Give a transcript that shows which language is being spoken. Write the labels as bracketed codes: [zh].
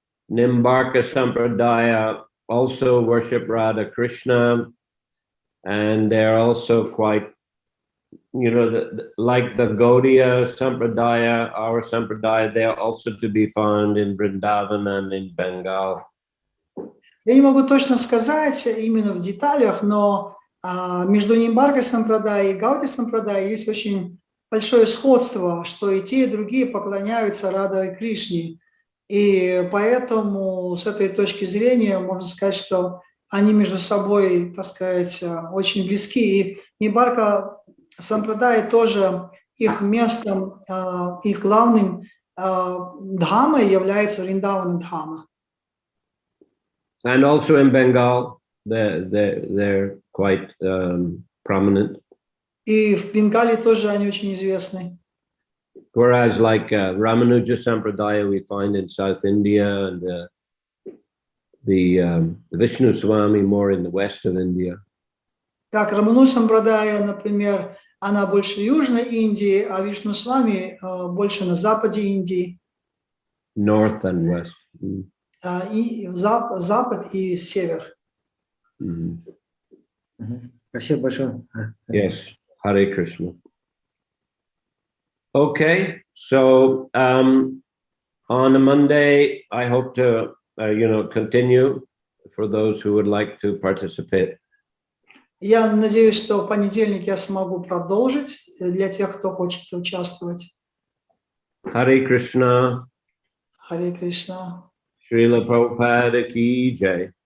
[en] Nimbarka Sampradaya also worship Radha Krishna, and they're also quite, like the Gaudiya Sampradaya, our Sampradaya, they are also to be found in Vrindavan and in Bengal. [ru] Я не могу точно сказать именно в деталях, но между Нимбаркой Сампрадай и Гаудия Сампрадай есть очень большое сходство, что и те, и другие поклоняются Радхе Кришне. И поэтому с этой точки зрения можно сказать, что они между собой, так сказать, очень близки. И Нимбарка Сампрадай тоже их местом, их главным дхамой является Вриндавана Дхама. [en] And also in Bengal, they're quite prominent. [ru] И в Бенгале тоже они очень известны. [en] Whereas like Ramanuja Sampradaya we find in South India, and the Vishnu Swami more in the west of India. [ru] Как Рамануж Сампрадая, например, она больше Южной Индии, а Вишну Свами больше на западе Индии. [en] North and west. [ru] И запад и север. Спасибо большое. [en] Yes, Hare Krishna. Okay, so on a Monday, I hope to, continue for those who would like to participate. [ru] Я надеюсь, что в понедельник я смогу продолжить для тех, кто хочет участвовать. [en] Hare Krishna. [ru] Харе Кришна. Шриле Прабхупаде ki jai.